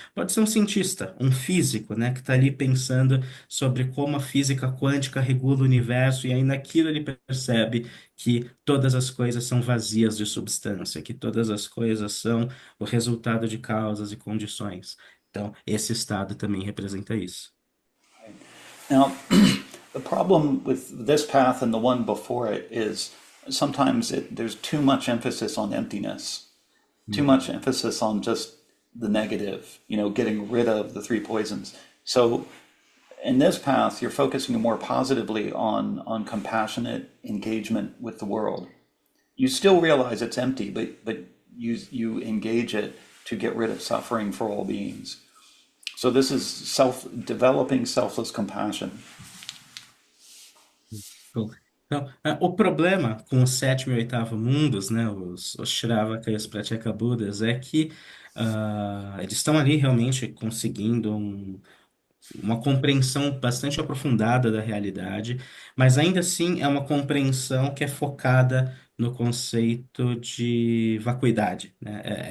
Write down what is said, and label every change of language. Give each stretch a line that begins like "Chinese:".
Portuguese: Pode ser um cientista, um físico, né, que está ali pensando sobre como a física quântica regula o universo, e aí naquilo ele percebe que todas as coisas são vazias de substância, que todas as coisas são o resultado de causas e condições. Então, esse estado também representa isso.
English: Now, the problem with this path and the one before it is sometimes there's too much emphasis on emptiness, too much Uhum. emphasis on just the negative, getting rid of the three poisons. So in this path, you're focusing more positively on compassionate engagement with the world. You still realize it's empty, but you engage it to get rid of suffering for all beings. So this is developing selfless compassion.
Portuguese: Bom, então, o problema com o sétimo e oitavo mundos, né, os Shravaka e os Pratyeka Budas, é que eles estão ali realmente conseguindo uma compreensão bastante aprofundada da realidade, mas ainda assim é uma compreensão que é focada no conceito de vacuidade, né?